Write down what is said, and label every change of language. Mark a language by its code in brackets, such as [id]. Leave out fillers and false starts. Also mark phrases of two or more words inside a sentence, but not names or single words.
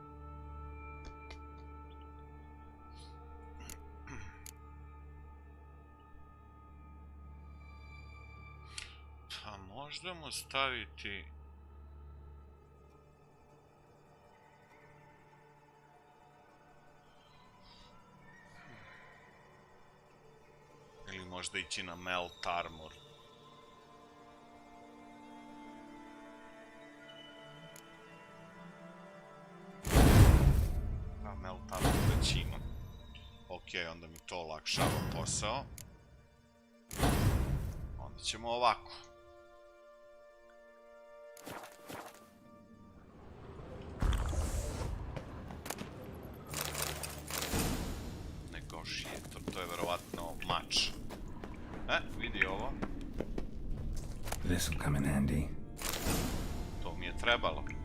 [sr] Pa možda mu staviti... Ili možda ići na [en] melt armor. [sr] A [en] melt armor [sr] već ima. Ok, onda mi to olakšava posao. Onda ćemo ovako. Negotiator, to je verovatno mač. Vidi ovo. [en] This'll come in handy. [sr] To mi je trebalo.